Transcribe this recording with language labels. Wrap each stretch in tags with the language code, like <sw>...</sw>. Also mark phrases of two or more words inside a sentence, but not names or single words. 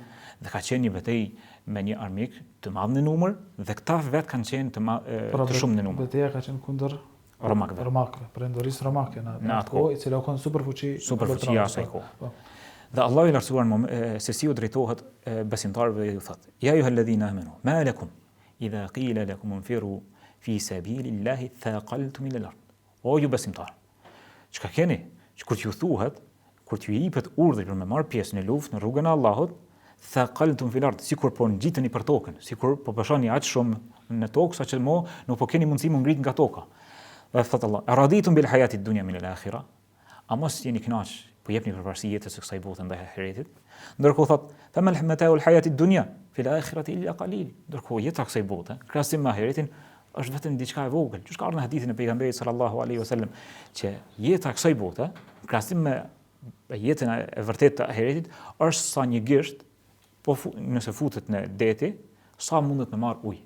<sq>Dhe ka qenë një betejë me një armik të madh në numër dhe këta vet kanë qenë të shumë në numër. Betejë ka qenë kundër romakëve, perendorisë romake në atë kohë, i cila u kon superfuqia asaj kohë. Dhe Allahu i lartësuar se si u drejtohet besimtarëve dhe ju thotë:</sq> <ar>يا أيها الذين آمنوا ما لكم إذا قيل لكم انفروا في سبيل الله اثاقلتم إلى الأرض.</ar> <sq>O ju besimtar, çka keni? Që kur t'ju thuhet, kur t'ju jepet urdhri për me marr pjesë në luftë në rrugën e Allahut,</sq> <ar>اثاقلتم في الأرض,</ar> <sq>sikur po ngjiteni për tokën, sikur po bashoni aq shumë në tokë saqë nuk po keni mundësi mu ngrit nga toka. Dhe thot Allah:</sq> <ar>"أرضيتم بالحياة الدنيا من الآخرة."</ar> <sq>A mos jeni kënaq, po jepni përparësi jetës së kësaj bote ndaj ahiretit? Ndërkohë thot:</sq> <ar>"فما متاع الحياة الدنيا في الآخرة إلا قليل."</ar> <sq>Ndërkohë jeta kësaj bote, krahasim me ahiretin, është vetëm diçka e vogël. Që ka ardhur në hadithin e pejgamberit</sq> <ar>صلى الله عليه وسلم,</ar> <sq>që jeta kësaj bote, krahasim me jetën e vërtetë të ahiretit, është sa një gisht, po nëse futet në deti, sa mundet me marr ujë.</sq>